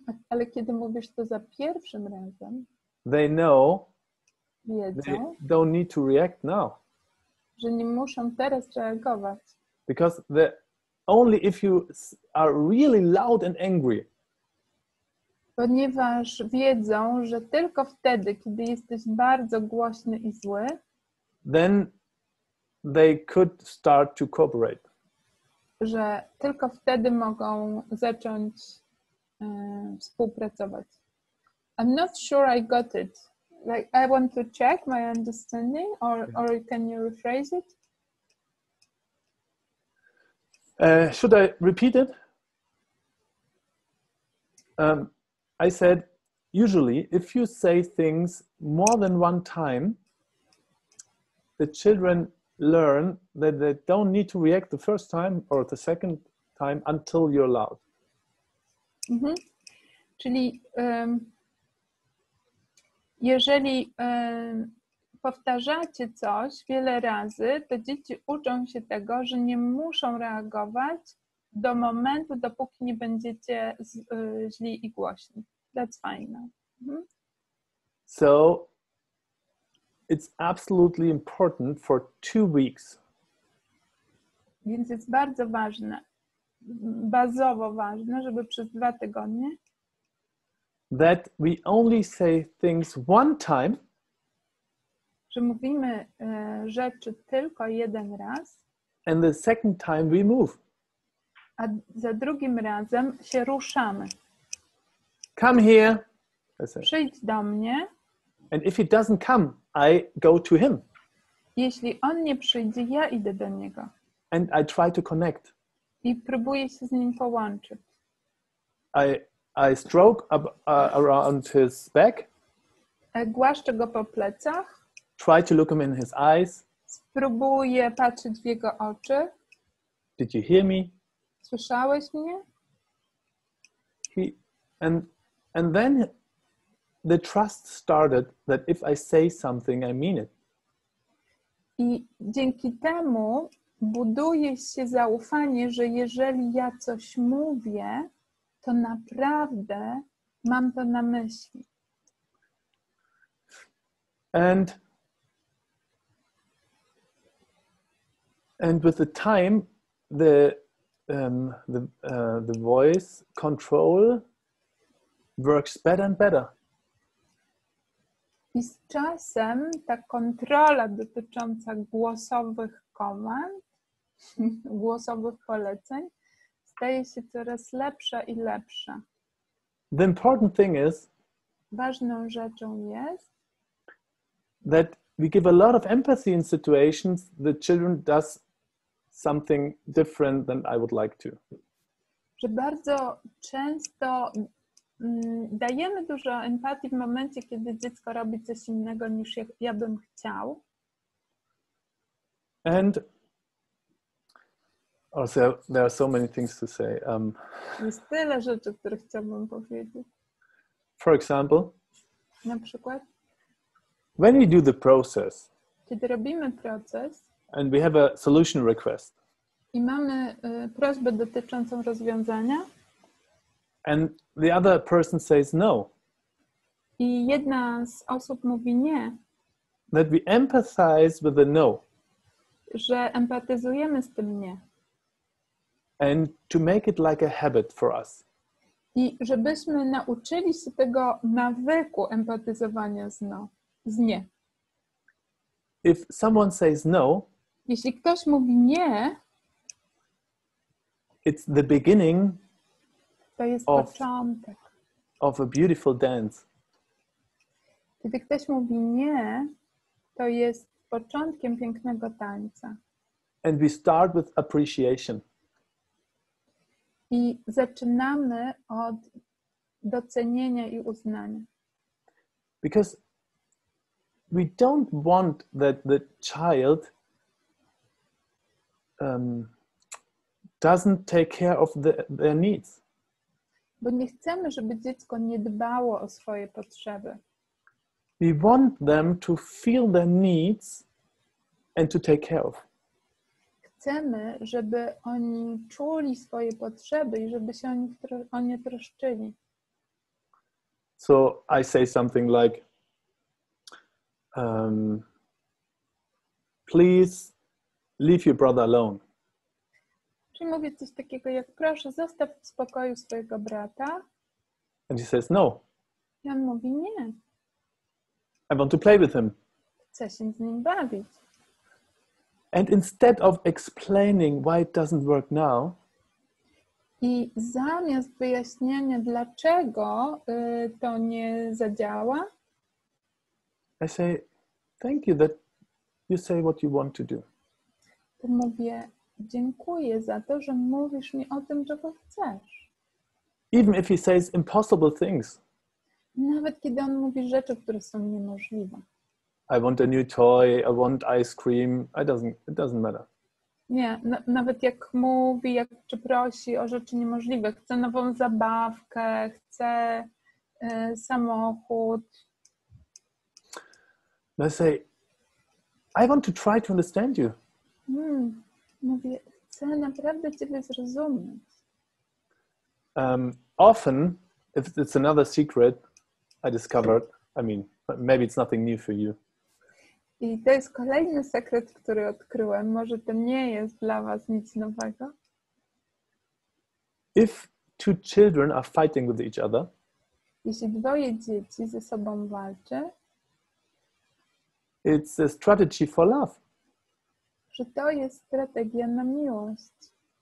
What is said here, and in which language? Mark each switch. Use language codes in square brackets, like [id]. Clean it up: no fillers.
[pl] ale kiedy mówisz to za pierwszym razem, [en] they know [pl] wiedzą, [en] they don't need to react now. [pl] Że nie muszą teraz reagować. [en] Because only if you are really loud and angry, [pl] ponieważ wiedzą, że tylko wtedy, kiedy jesteś bardzo głośny i zły, [en] then they could start to cooperate. [pl] Że tylko wtedy mogą zacząć współpracować. [en] I'm not sure I got it. Like, I want to check my understanding, or can you rephrase it? Should I repeat it? I said, usually, if you say things more than one time, the children learn that they don't need to react the first time or the second time until you're loud. Mhm. [pl] Czyli jeżeli powtarzacie coś wiele razy, to dzieci uczą się tego, że nie muszą reagować do momentu, dopóki nie będziecie źli i głośni. [en] That's fine. Mhm. So it's absolutely important for 2 weeks. [pl] Więc jest bardzo ważne, bazowo ważne, żeby przez 2 tygodnie [en] that we only say things one time, [pl] że mówimy rzeczy tylko jeden raz, [en] and the second time we move. [pl] A za drugim razem się ruszamy. [en] Come here. [pl] Przyjdź do mnie. [en] And if he doesn't come, I go to him. [pl] Jeśli on nie przyjdzie, ja idę do niego. [en] And I try to connect. [pl] I próbuję się z nim połączyć. [en] I stroke around his back. [pl] Głaszczę go po plecach. [en] Try to look him in his eyes. [pl] Spróbuję patrzeć w jego oczy. [en] Did you hear me? [pl] Słyszałeś mnie? [en] And then the trust started that if I say something, I mean it. [pl] I dzięki temu buduje się zaufanie, że jeżeli ja coś mówię, to naprawdę mam to na myśli. [en] And with the time, the voice control works better and better. [pl] I z czasem ta kontrola dotycząca głosowych komand, głosowych poleceń staje się coraz lepsza i lepsza. [en] The important thing is [pl] Ważną rzeczą jest, [en] that we give a lot of empathy in situations the children does something different than I would like to. [pl] że bardzo często dajemy dużo empatii w momencie, kiedy dziecko robi coś innego niż ja bym chciał. [en] And also there are so many things to say. [pl] Jest tyle rzeczy, które chciałbym powiedzieć. [en] For example, [pl] Na przykład, [en] when we do the process [pl] kiedy robimy proces [en] and we have a solution request, [pl] i mamy prośbę dotyczącą rozwiązania [en] and the other person says no, [pl] i jedna z osób mówi nie, [en] that we empathize with the no, [pl] że empatyzujemy z tym nie. [en] and to make it like a habit for us. [pl] I żebyśmy nauczyli się tego nawyku empatyzowania z nie. [en] If someone says no, [pl] Jeśli ktoś mówi nie, [en] it's the beginning [pl] to jest początek. [en] of a beautiful dance. [pl] Kiedy ktoś mówi nie, to jest początkiem pięknego tańca. [en] And we start with appreciation. [pl] I zaczynamy od docenienia i uznania. [en] Because we don't want that the child doesn't take care of their needs. [pl] Bo nie chcemy, żeby dziecko nie dbało o swoje potrzeby. [en] We want them to feel their needs and to take care of. [pl] Chcemy, żeby oni czuli swoje potrzeby i żeby się o nie troszczyli. [en] So I say something like, please leave your brother alone. [pl] Czyli mówię coś takiego jak, proszę, zostaw w spokoju swojego brata. [en] And he says, no, [pl] I on mówi, nie, [en] I want to play with him. [pl] chcę się z nim bawić. [en] And instead of explaining why it doesn't work now, [pl] I zamiast wyjaśnienia, dlaczego to nie zadziała, [en] I say, thank you that you say what you want to do. [pl] to mówię, dziękuję za to, że mówisz mi o tym, czego chcesz. [en] Even if he says impossible things. [pl] Nawet kiedy on mówi rzeczy, które są niemożliwe. [en] I want a new toy, I want ice cream. It doesn't matter. [pl] Nie, nawet jak mówi, czy prosi o rzeczy niemożliwe. Chcę nową zabawkę, chcę samochód. [en] And I say, I want to try to understand you. [pl] Mówię, chcę naprawdę ciebie zrozumieć. [en] Often, if it's another secret I discovered, I mean, maybe it's nothing new for you. [pl] I to jest kolejny sekret, który odkryłem. Może to nie jest dla was nic nowego. [en] If two children are fighting with each other, [pl] Jeśli dwoje dzieci ze sobą walczy, [en] it's a strategy for love. [pl] że to jest strategia na miłość.